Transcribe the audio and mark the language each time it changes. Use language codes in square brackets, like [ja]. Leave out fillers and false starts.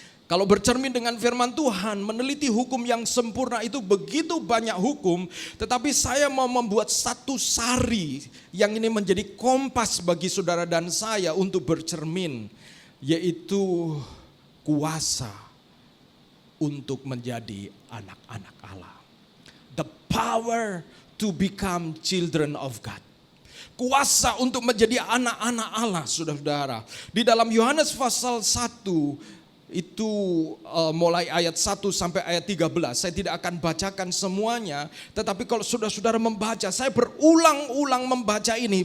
[id] Kalau bercermin dengan firman Tuhan, meneliti hukum yang sempurna itu begitu banyak hukum, tetapi saya mau membuat satu sari yang ini menjadi kompas bagi saudara dan saya untuk bercermin, yaitu kuasa untuk menjadi anak-anak Allah. [en] The power to become children of God. [id] Kuasa untuk menjadi anak-anak Allah, saudara-saudara. Di dalam Yohanes pasal 1 itu mulai ayat 1 sampai ayat 13. Saya tidak akan bacakan semuanya. Tetapi kalau saudara-saudara membaca, saya berulang-ulang membaca ini.